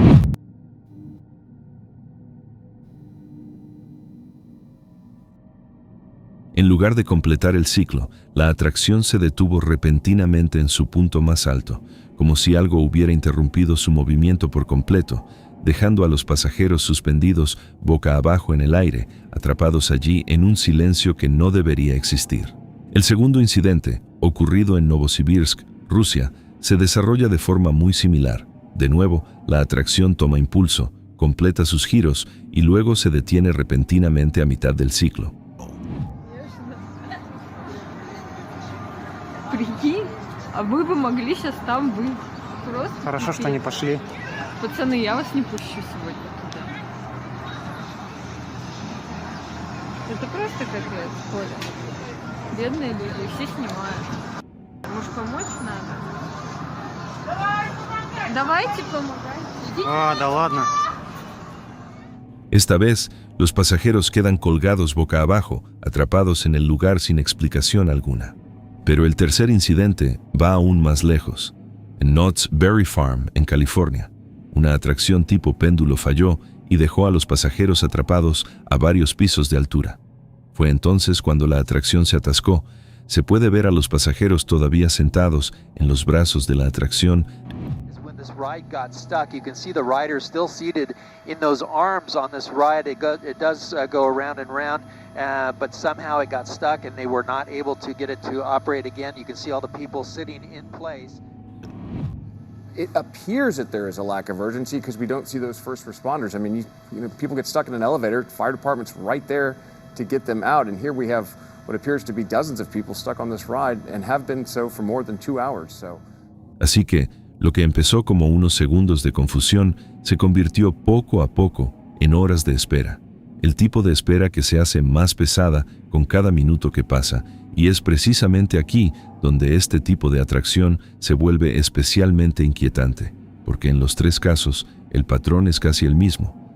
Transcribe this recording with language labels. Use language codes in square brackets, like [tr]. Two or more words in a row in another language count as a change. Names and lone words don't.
[es] En lugar de completar el ciclo, la atracción se detuvo repentinamente en su punto más alto, como si algo hubiera interrumpido su movimiento por completo, dejando a los pasajeros suspendidos boca abajo en el aire, atrapados allí en un silencio que no debería existir. El segundo incidente, ocurrido en Novosibirsk, Rusia, se desarrolla de forma muy similar. De nuevo, la atracción toma impulso, completa sus giros y luego se detiene repentinamente a mitad del ciclo. [ru] Прикинь, а вы бы могли сейчас там быть. Просто Хорошо, что они пошли. Пацаны, я вас не пущу сегодня туда. Это просто капец, Коля. Бедные люди, все снимают. Может, помочь надо? Давайте помогайте. Да ладно. [es] Esta vez, los pasajeros quedan colgados boca abajo, atrapados en el lugar sin explicación alguna. Pero el tercer incidente va aún más lejos. En Knott's Berry Farm, en California, una atracción tipo péndulo falló y dejó a los pasajeros atrapados a varios pisos de altura. Fue entonces cuando la atracción se atascó. Se puede ver a los pasajeros todavía sentados en los brazos de la atracción. [en] This ride got stuck. You can see the rider still seated in those arms on this ride. It does go around and round, but somehow it got stuck and they were not able to get it to operate again. You can see all the people sitting in place. It appears that there is a lack of urgency because we don't see those first responders. I mean, you know, people get stuck in an elevator, fire department's right there to get them out, and here we have what appears to be dozens of people stuck on this ride and have been so for more than 2 hours. [es] Así que lo que empezó como unos segundos de confusión se convirtió poco a poco en horas de espera. El tipo de espera que se hace más pesada con cada minuto que pasa, y es precisamente aquí donde este tipo de atracción se vuelve especialmente inquietante, porque en los 3 casos el patrón es casi el mismo.